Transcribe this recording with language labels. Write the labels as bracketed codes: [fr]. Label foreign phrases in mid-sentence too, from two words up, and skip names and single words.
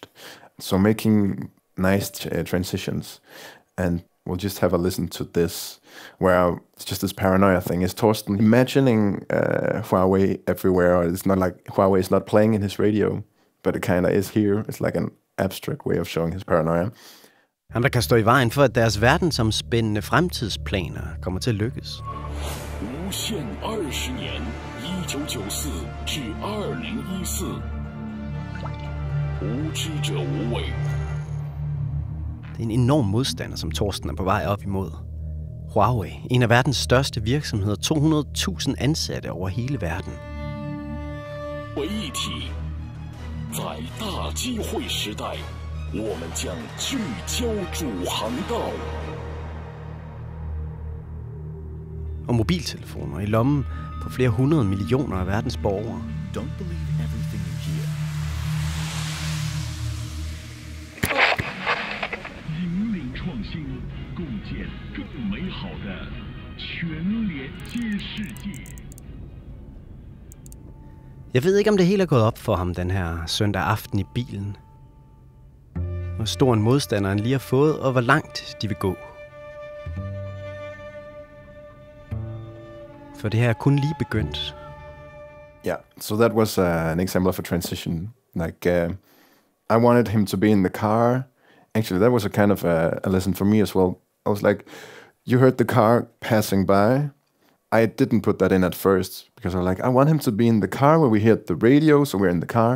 [en] So making nice transitions. And we'll just have a listen to this, where it's just this paranoia thing. Is Torsten imagining Huawei everywhere? Or it's not like Huawei is not playing in his radio, but it kind of is here. It's like an abstract way of showing his paranoia. [da] Ham, der kan stå i vejen for, at deres verdensomspændende fremtidsplaner kommer til at lykkes. Det er en enorm modstander, som Torsten er på vej op imod. Huawei, en af verdens største virksomheder, 200.000 ansatte over hele verden. Og mobiltelefoner i lommen på flere 100 millioner af verdens borgere. [en] Don't believe everything you hear. [zh] 引领创新，共建更美好的全连接世界。 [da] Jeg ved ikke, om det helt er gået op for ham den her søndag aften i bilen. Hvor stor en modstanderen lige har fået, og hvor langt de vil gå. For det her er kun lige begyndt. [en] Yeah, so that was an example of a transition. Like, I wanted him to be in the car. Actually, that was a kind of a lesson for me as well. I was like, you heard the car passing by. I didn't put that in at first because I was like, I want him to be in the car where we hear the radio, so we're in the car.